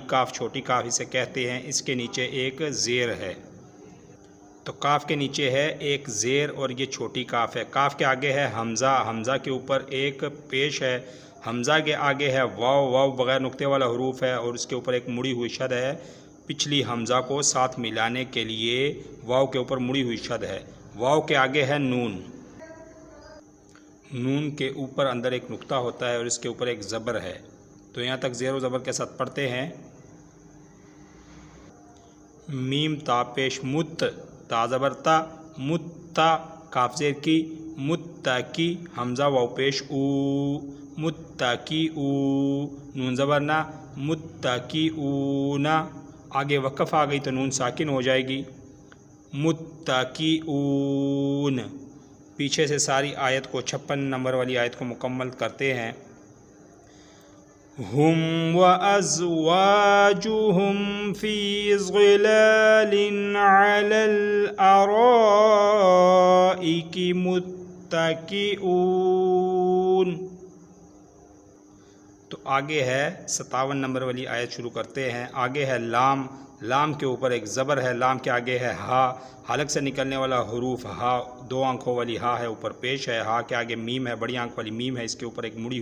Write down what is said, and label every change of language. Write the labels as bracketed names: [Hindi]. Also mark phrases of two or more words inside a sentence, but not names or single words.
[Urdu] کاف، چھوٹی کاف اسے کہتے ہیں، اس کے نیچے ایک زیر ہے، تو کاف کے نیچے ہے ایک زیر اور یہ چھوٹی کاف ہے، کاف کے آگے ہے حمزہ، حمزہ کے اوپر ایک پیش ہے، حمزہ کے آگے ہے واو، واو بغیر نقطے والا حروف ہے اور اس کے اوپر ایک مڑی ہوئی شد ہے، پچھلی حمزہ کو ساتھ ملانے کے لیے واو کے اوپر مڑی ہوئی شد ہے، واو کے آگے ہے نون، نون کے اوپر اندر ایک نقطہ ہوتا ہے اور اس کے اوپر ایک زبر ہے، تو یہاں تک زیر و زبر کے ساتھ پڑھتے ہیں۔ میم تا پیش مت، تا زبر تا، متا، کاف زیر کی، متکی، حمزہ واو پیش او، متکی او، نون زبر نا، متکی اونا، آگے وقف آ گئی تو نون ساکن ہو جائے گی، متکی اون، پیچھے سے ساری آیت کو 56 نمبر والی آیت کو مکمل کرتے ہیں۔ [Arabic] ہم وازواجہم فی ظلال علی الارائک متکئون، [Urdu] تو آگے ہے 57 نمبر والی آیت شروع کرتے ہیں، آگے ہے لام، لام کے اوپر ایک زبر ہے، لام کے آگے ہے ہا، حلق سے نکلنے والا حروف ہا، 2 آنکھوں والی ہا ہے اوپر پیش ہے، ہا کے آگے میم ہے، بڑی آنکھ والی میم ہے، اس کے اوپر ایک مڑی